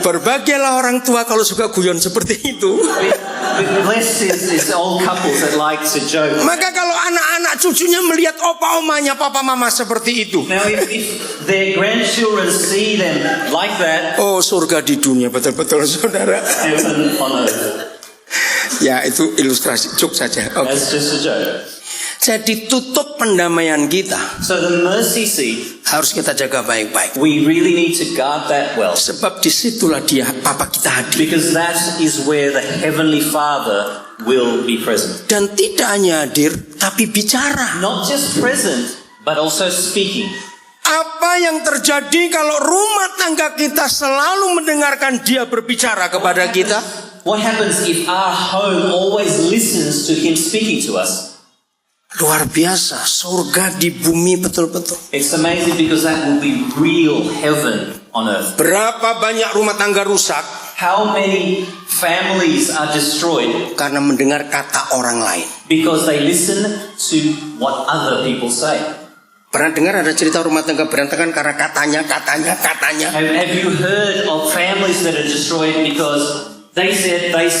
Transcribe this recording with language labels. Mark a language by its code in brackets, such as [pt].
[id] Berbahagialah orang tua kalau suka guyon seperti itu. [en] Blessed is old couples that like to joke. [id] Maka kalau anak-anak cucunya melihat opa omanya papa mama seperti itu, [en] Now if their grandchildren see them like that, [id] oh surga di dunia betul-betul saudara. [en] heaven on earth. [id] Ya itu ilustrasi jok saja. Oke. [en] That's just a joke. [id] Jadi tutup pendamaian kita [en] So the mercy seat, [id] harus kita jaga baik-baik. [en] we really need to guard that well. [id] Sebab disitulah dia papa kita hadir. [en] Because that is where the Heavenly Father will be present. [id] Dan tidak hanya hadir, tapi bicara. [en] Not just present, but also speaking. [id] Apa yang terjadi kalau rumah tangga kita selalu mendengarkan dia berbicara kepada kita? [en] What happens if our home always listens to Him speaking to us? [id] Luar biasa, surga di bumi betul-betul. [en] It's amazing because that will be real heaven on earth. [id] Berapa banyak rumah tangga rusak [en] How many families are destroyed [id] karena mendengar kata orang lain? [en] because they listen to what other people say? [id] Pernah dengar ada cerita rumah tangga berantakan karena katanya? [en] Have you heard of families that are destroyed because they said?